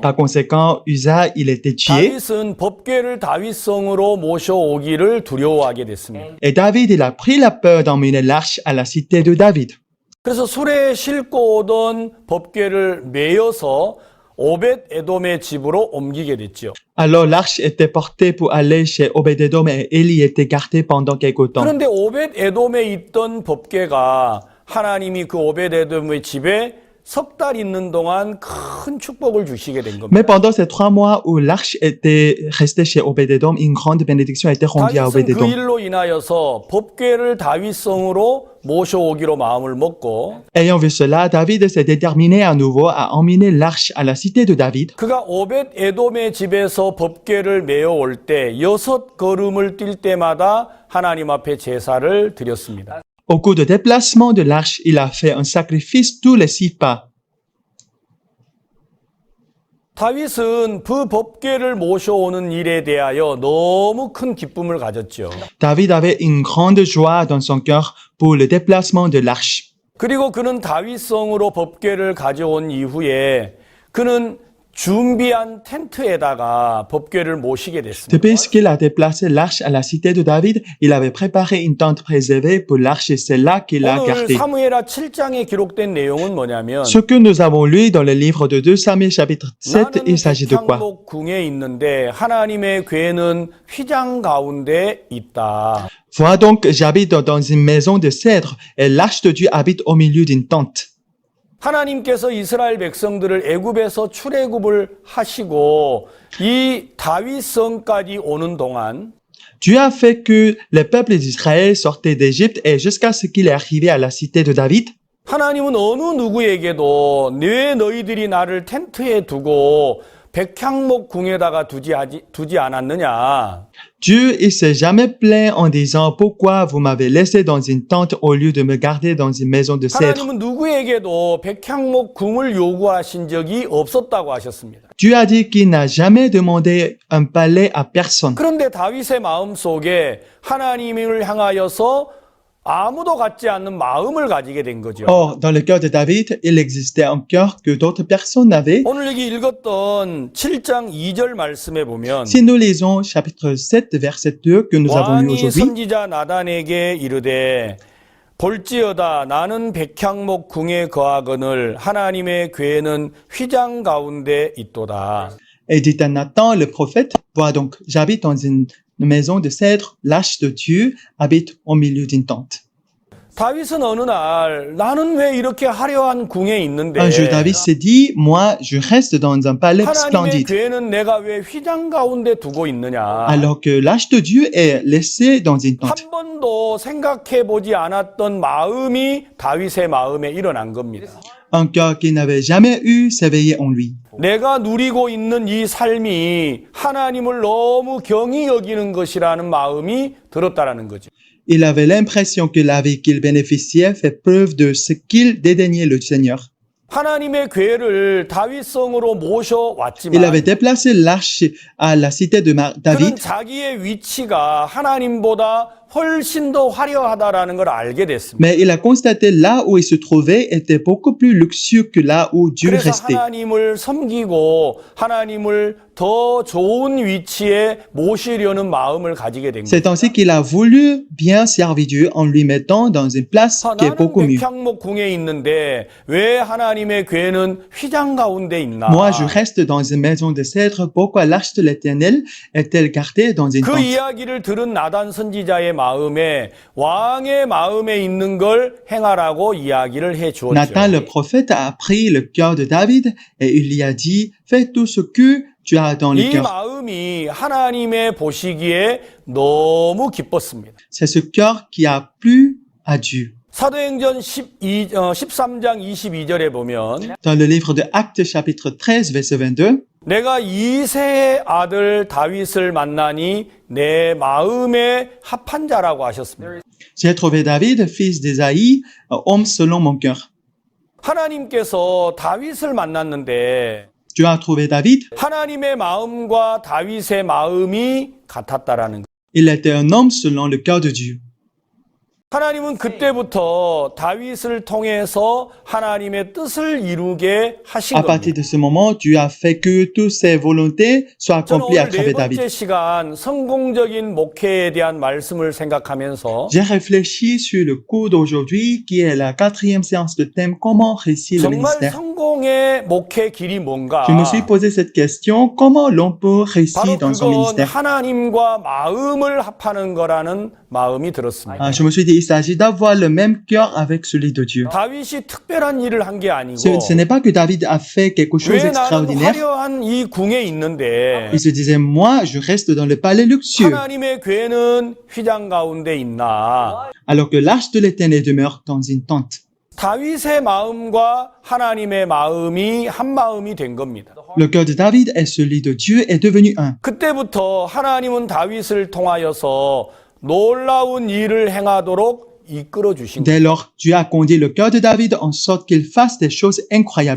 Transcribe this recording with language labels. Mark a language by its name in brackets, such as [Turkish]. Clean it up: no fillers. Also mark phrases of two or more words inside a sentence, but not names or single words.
[French] Par conséquent, Uza, il était tué. [Korean] 다윗은 법궤를 다윗성으로 모셔오기를 두려워하게 됐습니다. [French] Et David, il a pris la peur d'emmener l'arche à la cité de David. [Korean] 그래서 술에 싣고 오던 법궤를 메어서 오벳 에돔의 집으로 옮기게 됐죠. [French] Alors l'arche était portée pour aller chez Obed-Edom et elle y était gardée pendant quelque temps. [Korean] 그런데 오벳 에돔에 있던 법궤가 하나님이 그 오벳 에돔의 집에 석 달 있는 동안 큰 축복을 주시게 된 겁니다. [French] Mais pendant ces 3 mois où l'arche était restée chez Obed-Edom, une grande bénédiction a été rendue à [Korean] 다윗은 그 [French] Obed-Edom. [Korean] 일로 인하여서 법궤를 다윗성으로 모셔오기로 마음을 먹고 [French] Ayant vu cela, David s'est déterminé à nouveau à emmener l'arche à la cité de David. [Korean] 그가 오벳 에돔의 집에서 법궤를 메어올 때 6걸음을 뛸 때마다 하나님 앞에 제사를 드렸습니다. [French] Au cours de déplacement de l'arche, il a fait un sacrifice tous les 6 pas. [Korean] 다윗은 그 법궤를 모셔오는 일에 대하여 너무 큰 기쁨을 가졌죠. [French] David avait une grande joie dans son cœur pour le déplacement de l'arche. [Korean] 그리고 그는 다윗성으로 법궤를 가져온 이후에 그는 준비한 텐트에다가 법궤를 모시게 됐습니다. [French] Depuis qu'il a déplacé l'arche à la cité de David, il avait préparé une tente préservée pour l'arche et c'est là qu'il l'a [Korean] 오늘 [French] gardée. [Korean] 사무엘하 7장에 기록된 내용은 뭐냐면 [French] Ce que nous avons lu dans le livre de 2 Samuel chapitre 7, il s'agit de quoi? [Korean] 백향목 궁에 있는데 하나님의 궤는 휘장 가운데 있다. [French] Vois donc, j'habite dans une maison de cèdre et l'arche de Dieu habite au milieu d'une tente. [Korean] 하나님께서 이스라엘 백성들을 애굽에서 출애굽을 하시고 이 다윗성까지 오는 동안 [French] Dieu a fait que le peuple d'Israël sortait d'Égypte et jusqu'à ce qu'il est arrivé à la cité de David, [Korean] 하나님은 어느 누구에게도 왜 너희들이 나를 텐트에 두고 백향목 궁에다가 두지 않았느냐. [French] Dieu, il s'est jamais plaint en disant pourquoi vous m'avez laissé dans une tente au lieu de me garder dans une maison de cèdre. [Korean] 하나님은 누구에게도 백향목 궁을 요구하신 적이 없었다고 하셨습니다. [French] Dieu a dit qu'il n'a jamais demandé un palais à personne. [Korean] 그런데 다윗의 마음 속에 하나님을 향하여서 아무도 갖지 않는 마음을 가지게 된 거죠. [French] Or, dans le cœur de David, il existait un cœur que d'autres personnes n'avaient. [Korean] 오늘 여기 읽었던 7장 2절 말씀에 보면 [French] Si nous lisons chapitre 7, verset 2 que nous avons lu [Korean] 왕이 [French] aujourd'hui, [Korean] 선지자 나단에게 이르되 볼지어다 나는 백향목 궁에 거하거늘 하나님의 궤는 휘장 가운데 있도다. [French] et dit à Nathan, le prophète, vois donc, j'habite dans une maison de cèdre, l'arche de Dieu habite au milieu d'une tente. [Korean] 다윗은 어느 날 나는 왜 이렇게 화려한 궁에 있는데 [French] Un jour, David s'est dit, moi, je reste dans un palais [Korean] 하나님의 [French] splendide, [Korean] 궤는 내가 왜 휘장 가운데 두고 있느냐. [French] alors que l'arche de Dieu est laissée dans une tente. [Korean] 한 번도 생각해 보지 않았던 마음이 다윗의 마음에 일어난 겁니다. [French] Un cœur qu'il n'avait jamais eu s'éveillait en lui. [Korean] 내가 누리고 있는 이 삶이 하나님을 너무 경히 여기는 것이라는 마음이 들었다라는 거죠. [French] Il avait l'impression que la vie qu'il bénéficiait fait preuve de ce qu'il dédaignait le Seigneur. [Korean] 하나님의 궤를 다윗성으로 [French] Il [Korean] 모셔왔지만 [French] avait déplacé l'arche à la cité de [Korean] 그는 [French] David, [Korean] 자기의 위치가 하나님보다 훨씬 더 화려하다라는 걸 알게 됐습니다. [French] mais il a constaté là où il se trouvait était beaucoup plus luxueux que là où Dieu [Korean] 그래서 [French] restait. [Korean] 하나님을 섬기고 하나님을 더 좋은 위치에 모시려는 마음을 가지게 된 거예요. [French] C'est ainsi qu'il a voulu bien servir Dieu en lui mettant dans une place qui est [Korean] 나는 [French] beaucoup mieux. [Korean] 백향목 궁에 있는데 왜 하나님의 궤는 휘장 가운데 있나? [French] Moi, je reste dans une maison de cèdre. Pourquoi l'arche de l'Éternel est-elle gardée dans une [Korean] 그 [French] tente? [Korean] 이야기를 들은 나단 선지자의 마음에 왕의 마음에 있는 걸 행하라고 이야기를 해 [French] Nathan, le [Korean] 주었죠. [French] prophète, a pris le cœur de David et il lui a dit, fais tout ce que tu as dans le [Korean] 이 [French] cœur. [Korean] 마음이 하나님의 보시기에 너무 기뻤습니다. [French] C'est ce cœur qui a plu à Dieu. [Korean] 사도행전 13장 22절에 보면 [French] Dans le livre de Actes chapitre 13 verset 22, [Korean] 내가 이새의 아들 다윗을 만나니 내 마음에 합한 자라고 하셨습니다. [French] j'ai trouvé David, fils d'Ésaïe, homme selon mon cœur. [Korean] 하나님께서 다윗을 만났는데 [French] Tu as trouvé David, [Korean] 하나님의 마음과 다윗의 마음이 같았다라는 것. [French] il était un homme selon le cœur de Dieu. [Korean] 하나님은 그때부터 다윗을 통해서 하나님의 뜻을 이루게 하신 [French] À partir [Korean] 겁니다. [French] de ce moment, Dieu a fait que toutes ses volontés soient [Korean] 저는 [French] accomplies à [Korean] 오늘 네 [French] travers David. [Korean] 번째 시간 성공적인 목회에 대한 말씀을 생각하면서 [French] J'ai réfléchi sur le cours d'aujourd'hui, qui est la 4e séance de thème Comment réussir le [Korean] 정말 [French] ministère. [Korean] 성공의 목회 길이 뭔가? [French] Je me suis posé cette question, comment l'on peut [Korean] 바로 [French] réussir dans son [Korean] 그건 [French] ministère? [Korean] 하나님과 마음을 합하는 거라는 마음이 들었습니다. [French] Je me suis dit, il s'agit d'avoir le même cœur avec celui de Dieu. [Korean] 다윗이 특별한 일을 한 게 아니고 [French] Ce n'est pas que David a fait quelque chose [Korean] 왜 나는 [French] d'extraordinaire. [Korean] 화려한 이 궁에 있는데 [French] Il se disait, moi, je reste dans le palais luxueux, [Korean] 하나님의 궤는 휘장 가운데 있나? [French] alors que l'arche de l'Éternel demeure dans une tente. [Korean] 다윗의 마음과 하나님의 마음이 한 마음이 된 겁니다. [French] Le cœur de David et celui de Dieu est devenu un. [Korean] 그때부터 하나님은 다윗을 통하여서 놀라운 일을 행하도록 이끌어 주신 거예요. [French] Dès lors, Dieu a conduit le cœur de David en sorte qu'il fasse des choses incroyables.